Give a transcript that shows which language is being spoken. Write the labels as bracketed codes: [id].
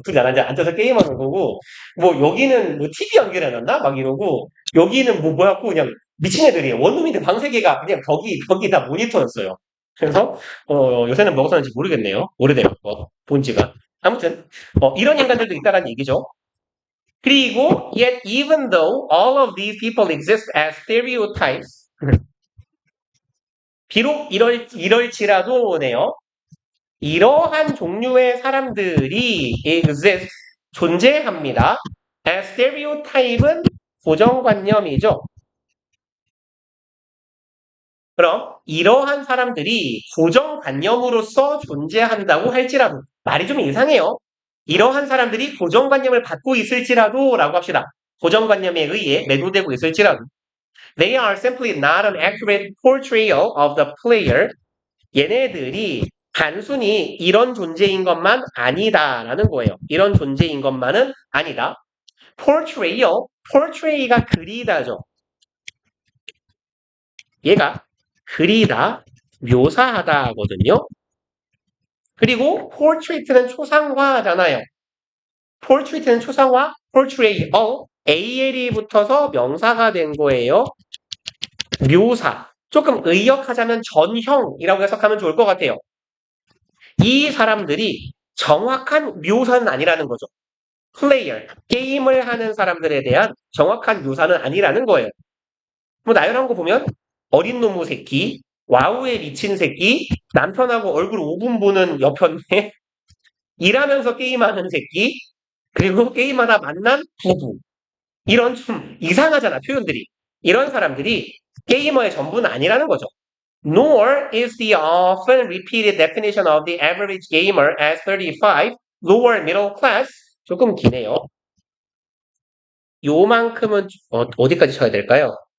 [ko] 2개 나란히 앉아서 게임하는 거고 뭐 여기는 뭐 TV 연결해놨나? 막 이러고 여기는 뭐 해갖고 그냥 미친 애들이에요. 원룸인데 방 3개가 그냥 벽이 다 모니터였어요. 그래서 요새는 뭐가 사는지 모르겠네요. 오래돼요. 본지가. 아무튼 이런 인간들도 있다라는 얘기죠. [en] 그리고 yet even though all of these people exist as stereotypes [ko] 비록 이럴지라도네요. 이러한 종류의 사람들이 exist 존재합니다. as stereotype은 고정관념이죠. 그럼 이러한 사람들이 고정관념으로서 존재한다고 할지라도 말이 좀 이상해요. 이러한 사람들이 고정관념을 받고 있을지라도 라고 합시다. 고정관념에 의해 매도되고 있을지라도 [en] They are simply not an accurate portrayal of the player. [ko] 얘네들이 단순히 이런 존재인 것만 아니다라는 거예요. 이런 존재인 것만은 아니다. portray요. portray가 그리다죠. 얘가 그리다, 묘사하다거든요. 그리고 portrait는 초상화잖아요. portrait는 초상화, portray, AL이 붙어서 명사가 된 거예요. 묘사. 조금 의역하자면 전형이라고 해석하면 좋을 것 같아요. 이 사람들이 정확한 묘사는 아니라는 거죠. 플레이어, 게임을 하는 사람들에 대한 정확한 묘사는 아니라는 거예요. 뭐 나열한 거 보면 어린 놈의 새끼, 와우에 미친 새끼, 남편하고 얼굴 5분 보는 여편네, 일하면서 게임하는 새끼, 그리고 게임하다 만난 부부. 이런 좀 이상하잖아, 표현들이. 이런 사람들이 게이머의 전부는 아니라는 거죠. [en] Nor is the often repeated definition of the average gamer as 35, lower middle class. [ko] 조금 기네요. 요만큼은 어디까지 쳐야 될까요?